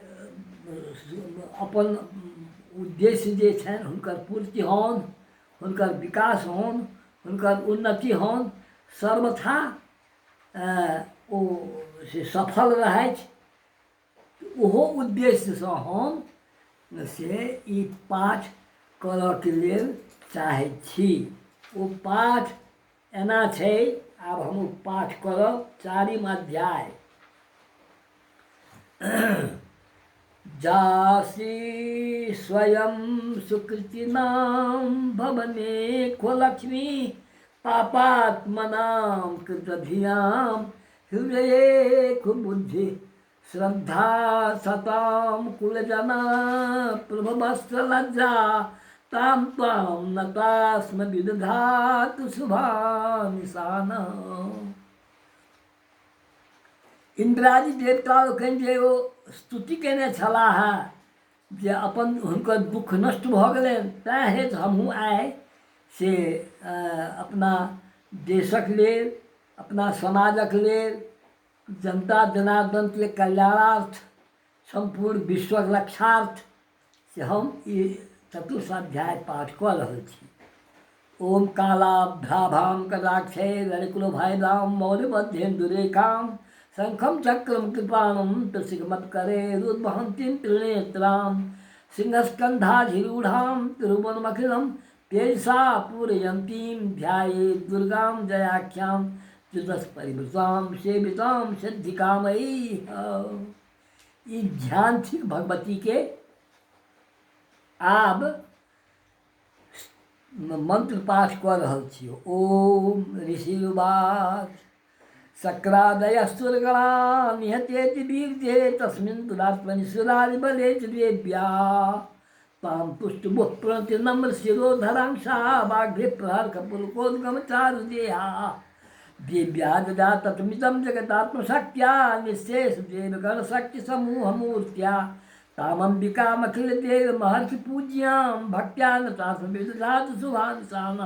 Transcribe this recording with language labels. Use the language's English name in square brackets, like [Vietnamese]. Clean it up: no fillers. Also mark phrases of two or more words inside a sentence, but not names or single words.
[Maithili] अपन उद्देश्य जे छनि हुनकर पूर्ति होन, हुनकर विकास होन, हुनकर उन्नति होन, सर्वथा ओ से सफल रहथि। ओहो उद्देश्यसँ हम से ई पाठ करऽके लेल चाहै छी। ओ पाठ एना छै, आब हम ओ पाठ करब 4म अध्याय। [Sanskrit] जासी स्वयं सुकृतिनां भवने को लक्ष्मी पापात्मनां कृतधियां हृदये कुबुद्धि श्रद्धा सतां कुलजना प्रभवस्त्र लज्जा तां त्वां नतास्म विदधातु शुभानिशाना। [Maithili] इंद्रादी देवता लोकनि जे ओ स्तुति केने छलाह जे अपन हुनकर दुख नष्ट भऽ गेलनि, तैँ हेतु हमहूँ आइ से अपना देशक लेल, अपना समाजक लेल, जनता जनार्दन के कल्याणार्थ, संपूर्ण विश्वक रक्षार्थ से हम ई 4th अध्याय पाठ कऽ रहल छी। [Sanskrit] ओम कालाभ्राभां कदाक्षै ललिकुलभैदां मौलिमध्येन्दुरेखां शंखं चक्रं कृपाणं त्रिशिखमत्करेरुद्वहन्तीं त्रिनेत्रां सिंहस्कन्धाधिरूढां तिरुवनमखिलं तेजसा पूरयन्तीं ध्यायेत् दुर्गां जयाख्यां त्रिदशपरिवृतां सेवितां सिद्धिकामयी। [Maithili] ई ध्यान थिक भगवती के। आब मंत्र पाठ कऽ रहल छी। [Sanskrit] ओम ऋषिर्वाच शक्रादयस्तुर्गणा निहतेति वीर्ये तस्मिन् दुरात्मनि सुरारिबले च देव्या तां पुष्टमुः प्रणति नम्र शिरोधरांसा वाग्भि प्रहर्कपुलकोद्गमचारुदेहा देव्या ददा तत्मिदं जगदात्मशक्त्या निःशेषदेवगणशक्तिसमूहमूर्त्या तामम्बिकामखिलदेव महर्षि पूज्यां भक्त्या नतास्म विदधातु शुभानिशाना।